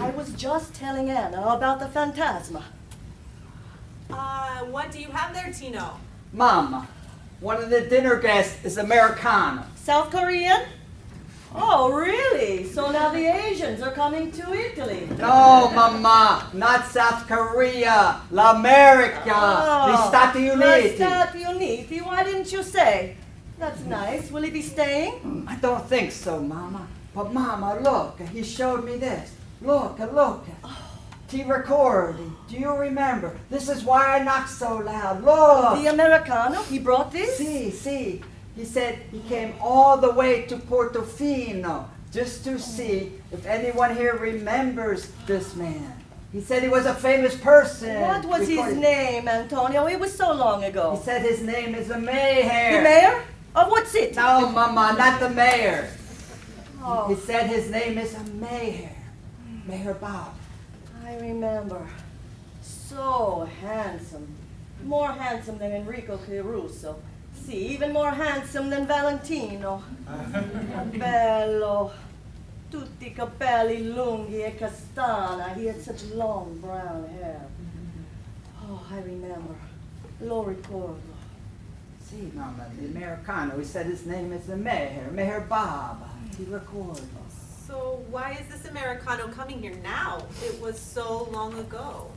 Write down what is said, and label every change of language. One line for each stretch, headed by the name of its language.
English: I was just telling Anna about the phantasma. What do you have there, Tino? Mama, one of the dinner guests is Americano. South Korean? Oh, really? So now the Asians are coming to Italy. No, Mama, not South Korea,
Italian: L'America, gli Stati Uniti.
English: The Stati Uniti? Why didn't you say? That's nice. Will he be staying? I don't think so, Mama. But Mama, look, he showed me this. Look. T recording. Do you remember? This is why I knock so loud. Look. The Americano? He brought this? See. He said he came all the way to Portofino just to see if anyone here remembers this man. He said he was a famous person. What was his name, Antonio? It was so long ago. He said his name is the mayor. The mayor? Of what city? No, Mama, not the mayor. Oh. He said his name is a mayor. Mayor Bob. I remember. So handsome. More handsome than Enrico Caruso. See, even more handsome than Valentino.
Italian: Bello. Tutti i capelli lunghi e castana.
English: He had such long brown hair. Oh, I remember.
Italian: Lo ricordo.
English: See, Mama, the Americano. He said his name is the mayor. Mayor Bob. He recorded. So why is this Americano coming here now? It was so long ago.